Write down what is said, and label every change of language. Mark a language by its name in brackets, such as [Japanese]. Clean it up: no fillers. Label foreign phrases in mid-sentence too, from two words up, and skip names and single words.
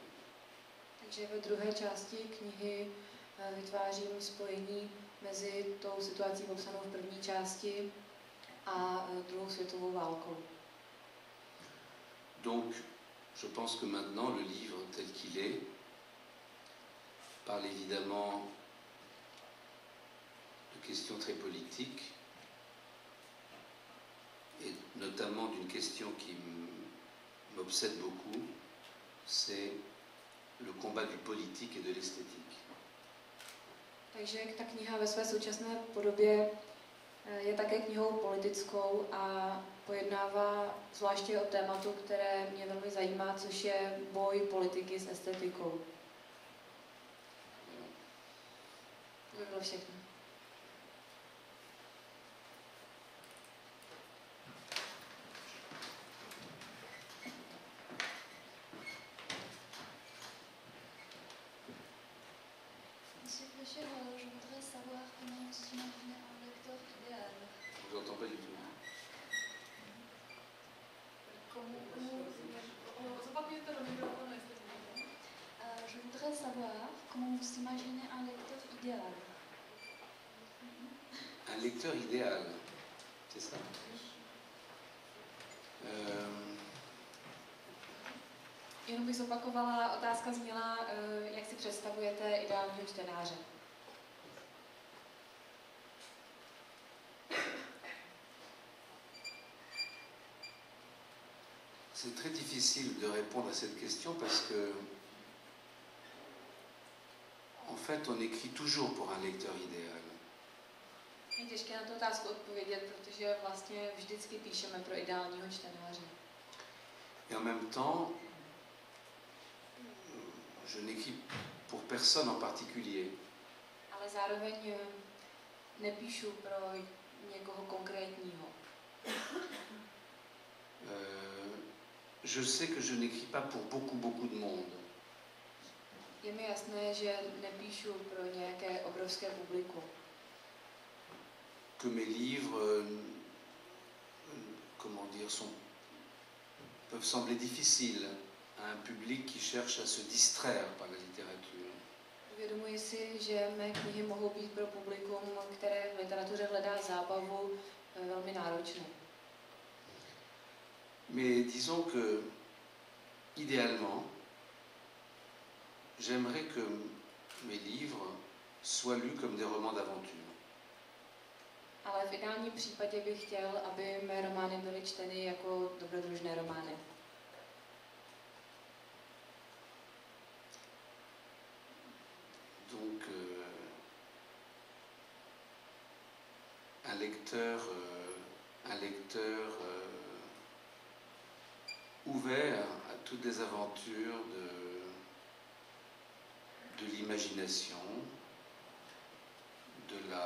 [Czech] Takže ve druhé části knihy vytvářím spojení mezi tou situací popsanou v první části a druhou světovou válkou. [French] Donc, je pense que maintenant, le livre tel qu'il est parle évidemment de questions très politiques, et notamment d'une question qui m'obsède beaucoup, c'est le combat du politique et de l'esthétique. [Czech] Takže ta kniha ve své současné podobě je také knihou politickou a pojednává zvláště o tématu, které mě velmi zajímá, což je boj politiky s estetikou. To by bylo všechno. [French] Monsieur Fleischer, je voudrais savoir comment vous imaginez un lecteur idéal. Je vous entends pas du tout. Je voudrais savoir comment vous imaginez un lecteur idéal. Un lecteur idéal, c'est ça? [Czech] Jenom bych zopakovala, otázka zněla, jak si představujete ideálního čtenáře. [French] C'est très difficile de répondre à cette question parce que, en fait, on écrit toujours pour un lecteur idéal. [Czech] Je těžké na tu otázku odpovědět, protože vlastně vždycky píšeme pro ideálního čtenáře. [French] Et en même temps, je n'écris pour personne en particulier. [Czech] Ale zároveň nepíšu pro někoho konkrétního. [French] Je sais que je n'écris pas pour beaucoup de monde. [Czech] Je mi jasné, že nepíšu pro nějaké obrovské publikum. [French] Que mes livres, comment dire, peuvent sembler difficiles à un public qui cherche à se distraire par la littérature. [Czech] Uvědomuji si, že mé knihy mohou být pro publikum, které v literatuře hledá zábavu, velmi náročné. [French] Mais disons que, idéalement, j'aimerais que mes livres soient lus comme des romans d'aventure. [Czech] Ale v ideálním případě bych chtěl, aby mé romány byly čteny jako dobrodružné romány. [French] Donc, un lecteur ouvert à toutes les aventures de l'imagination, de